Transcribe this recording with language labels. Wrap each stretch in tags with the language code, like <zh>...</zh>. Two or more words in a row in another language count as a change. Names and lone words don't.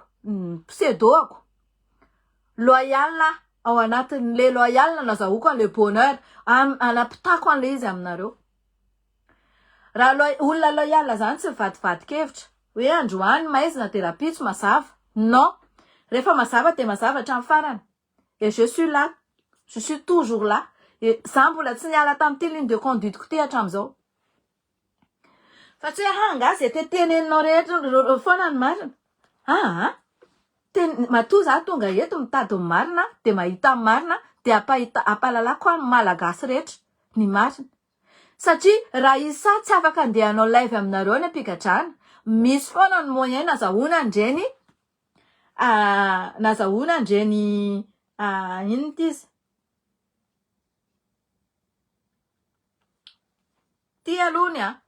<mg>pseudoako loyal ao anatin'le loyal nazahoako an'le bonheur anapitako an'le izy aminareo raha olona loyal zany tsy mivadivadikevitra hoe androany maizina de rapitso mazava non rehefa mazava de mazava hatramin'ny farany</mg> <fr>et je suis là je suis toujours là</fr> <mg>et za mbola tsy niala tamin'ity</mg> <fr>ligne de conduite</fr> <mg>ko ty hatramin'izao fa tsy hoe nga zay teteneninao rehetra foana ny marina matoa za tonga eto mitady ny marina de mahita ny marina de ampalalako ny malagasy rehetra ny marina satria raha isa tsy afaka andehanao live aminareo ny ampigadrana misy foana ny moyen nazahoana ndreny inona ty izy ty alohany</mg>